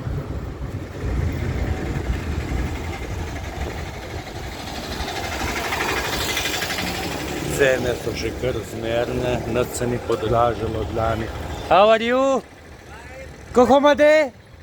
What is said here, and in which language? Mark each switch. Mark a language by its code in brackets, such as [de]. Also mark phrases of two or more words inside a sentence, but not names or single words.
[sl] Cene so že kar zmerne, nič se ni podražilo od lani. [en] How are you? [sl] Kako imate?